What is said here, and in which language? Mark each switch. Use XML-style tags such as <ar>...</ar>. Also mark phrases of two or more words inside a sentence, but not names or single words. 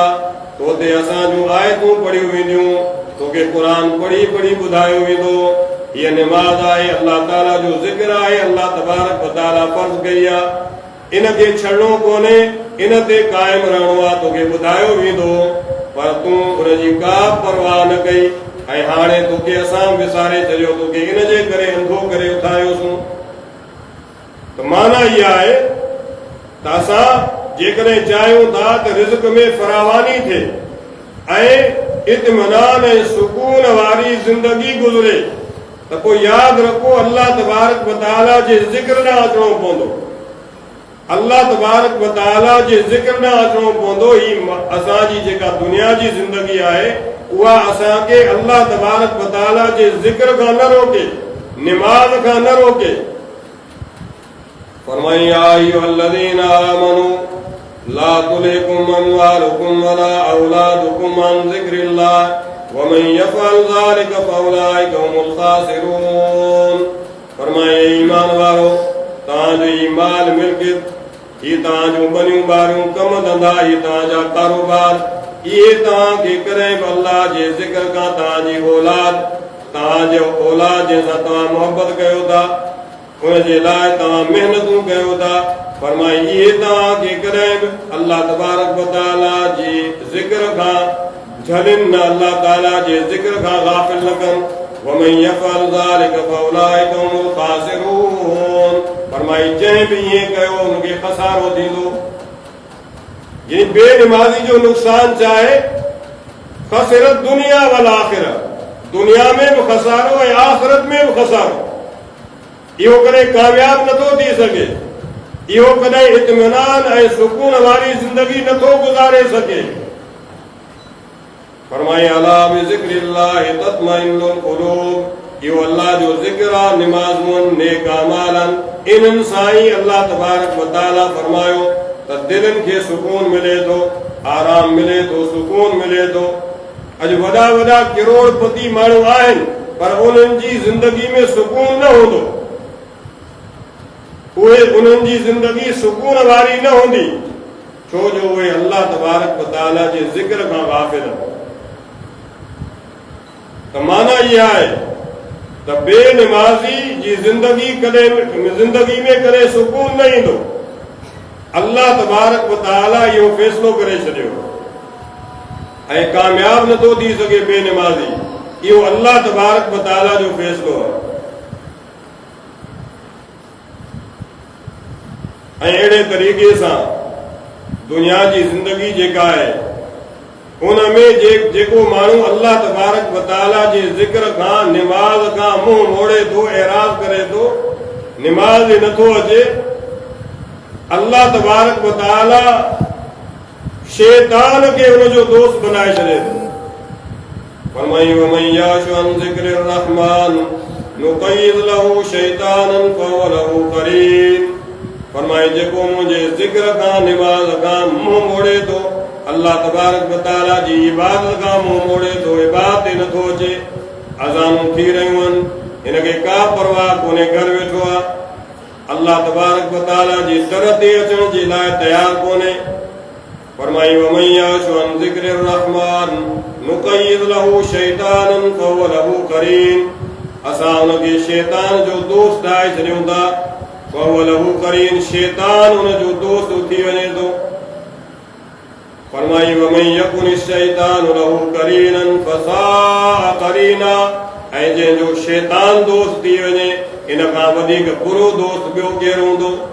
<sd>तोते असां जूं आयतूं पढ़ियूं वेंदियूं, तोखे क़ुरान पढ़ी पढ़ी ॿुधायो वेंदो। हीअ निमाज़ आहे, अल्लाह ताला जो ज़िक्र आहे, अल्लाह</sd> <ar>تبارك وتعالى</ar> <sd>फ़र्ज़ कई आहे। इनखे छॾणो कोन्हे, इन ते क़ाइम रहणो आहे। तोखे ॿुधायो वेंदो पर तूं उनजी का परवाह न कई ऐं हाणे तोखे असां विसारे छॾियो, तोखे इन जे करे अंधो करे उथारियोसीं। त माना इहा आहे त असां जेकॾहिं चाहियूं था त रिज़्क में फरावानी थिए ऐं इत्मिनान ऐं सुकून वारी ज़िंदगी गुज़रे त पोइ यादि रखो अल्लाह</sd> <ar>تبارك وتعالى</ar> <sd>जे ज़िक्र ॾांहुं अचिणो पवंदो। अल्लाह</sd> <ar>تبارك وتعالى</ar> <sd>जे ज़िक्र ॾांहुं अचिणो पवंदो। ही असांजी जेका दुनिया जी ज़िंदगी आहे उहा असांखे अल्लाह</sd> <ar>تبارك وتعالى</ar> <sd>जे ज़िक्र खां न रोके, निमाज़ खां न रोके।</sd> <ar>फरमाई يا أيها الذين آمنوا لا تلهكم أموالكم ولا أولادكم عن ذكر الله ومن يفعل ذلك فأولئك هم الخاسرون.</ar> <sd>फरमाए ईमान वारो, तव्हांजो ई माल मिल्कियत, ही तव्हांजूं बनियूं ॿारियूं, कम धंधा, ही तव्हांजा कारोबार, इहे तव्हांखे कॾहिं बि अल्लाह जे ज़िक्र खां तव्हांजी औलाद, तव्हांजो औलाद जंहिंसां तव्हां मोहबत कयो था, उनजे लाइ तव्हां महिनतूं कयो था, फरमाई इहे तव्हांखे कॾहिं बि अल्लाह</sd> <ar>تبارك وتعالى</ar> <sd>जे ज़िक्र खां झलिन न, अल्लाह ताला जे ज़िक्र खां गाफ़िल न कनि।</sd> <ar>ومن يفعل ذلك فأولئك هم الخاسرون.</ar> <sd>फरमाई जंहिं बि ईअं कयो उनखे खसारो थींदो। यानी बेनिमाज़ी जो नुक़सान चाहे</sd> <ar>خسرت الدنيا والآخرة,</ar> <sd>दुनिया में भी खसारो ऐं आख़िरत में भी खसारो। इहो कॾहिं कामयाब नथो थी सघे, इहो कॾहिं इत्मिनान ऐं सुकून वारी ज़िंदगी नथो गुज़ारे सघे।</sd> <ar>फरमाए ألا بذكر الله تطمئن القلوب.</ar> <sd>इहो अल्लाह जो ज़िक्र आहे, निमाज़ूं, नेक अमाल आहिनि, इन्हनि सां ई अल्लाह</sd> <ar>تبارك وتعالى</ar> <sd>फरमायो त दिलनि खे सुकून मिले थो, आराम मिले थो, सुकून मिले थो। अॼु वॾा वॾा करोड़पति माण्हू आहिनि पर उन्हनि जी ज़िंदगी में सुकून न हूंदो, उहे उन्हनि जी ज़िंदगी सुकून वारी न हूंदी, छो जो उहे अल्लाह</sd> <ar>تبارك وتعالى</ar> <sd>जे ज़िक्र खां गाफ़िल आहिनि। त माना इहा आहे त बेनिमाज़ी जी ज़िंदगी में कॾहिं सुकून न ईंदो। अल्लाह</sd> <ar>تبارك وتعالى</ar> <sd>इहो फ़ैसिलो करे छॾियो ऐं कामयाब नथो थी सघे बेनिमाज़ी, इहो अल्लाह</sd> <ar>تبارك وتعالى</ar> <sd>जो फ़ैसिलो आहे। ऐं अहिड़े तरीक़े सां दुनिया जी ज़िंदगी जेका आहे उन में जेको माण्हू अल्लाह</sd> <ar>تبارك وتعالى</ar> <sd>जे ज़िक्र खां, निमाज़ खां मुंहुं मोड़े थो, एराज़ करे थो, निमाज़ नथो अचे, अल्लाह</sd> <ar>تبارك وتعالى</ar> <sd>शैतान खे उनजो दोस्त बनाए छॾे थो।</sd> <ar>फरमाई ومن يعش عن ذكر الرحمن نقيض له شيطانا فهو له قرين.</ar> <sd>फरमाए जेको मुंहिंजे ज़िक्र खां, निमाज़ खां मुंहुं मोड़े थो, अल्लाह</sd> <ar>تبارك وتعالى</ar> <sd>जी इबादत खां मुंहुं मोड़े थो, इबादत ते नथो अचे, अज़ानूं थी रहियूं आहिनि, हिनखे का परवाह कोन्हे, घर वेठो आहे, अल्लाह</sd> <ar>تبارك وتعالى</ar> <sd>जी दर ते अचण जे लाइ तयार कोन्हे।</sd> <ar>फरमाई ومن يعش عن ذكر الرحمن نقيض له شيطانا فهو له قرين.</ar> <sd>असां उनखे शैतान जो दोस्त ठाहे छॾियूं था,</sd> <ar>فهو له قرين,</ar> <sd>शैतान उनजो दोस्त थी वञे थो।</sd> <ar>फरमाई ومن يكن الشيطان له قرينا فساء قرينا.</ar> <sd>ऐं जंहिंजो शैतान दोस्त थी वञे इन खां वधीक बुरो दोस्त ॿियो केरु हूंदो।</sd>